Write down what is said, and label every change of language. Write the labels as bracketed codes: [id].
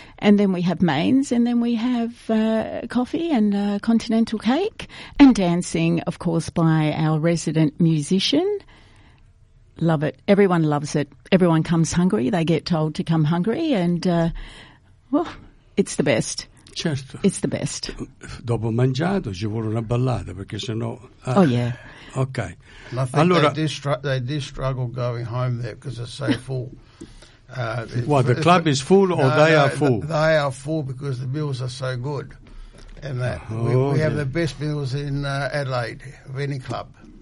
[en] And then we have mains, and then we have coffee and continental cake and dancing, of course, by our resident musician. Love it. Everyone loves it. Everyone comes hungry. They get told to come hungry, and it's the best. [it] Certo. [en] It's the best. [it] Dopo mangiato ci vuole una ballata, perché sennò... [en] Oh, yeah. Okay. And I think [it] allora, [en] they do struggle going home there because it's so full. the club is full, or are full? They are full because the meals are so good. And that we have the best meals in Adelaide of any club.